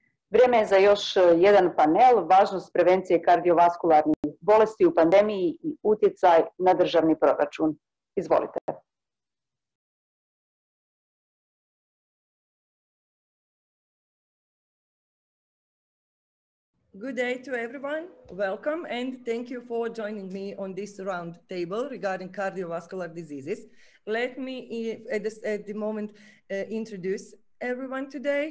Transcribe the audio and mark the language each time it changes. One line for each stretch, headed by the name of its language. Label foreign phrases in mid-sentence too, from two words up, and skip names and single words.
Croatian: Vrijeme je za još jedan panel, važnost prevencije kardiovaskularnih bolesti u pandemiji i utjecaj na državni proračun. Izvolite.
English: Good day to everyone. Welcome and thank you for joining me on this round table regarding cardiovascular diseases. Let me at the moment introduce everyone today.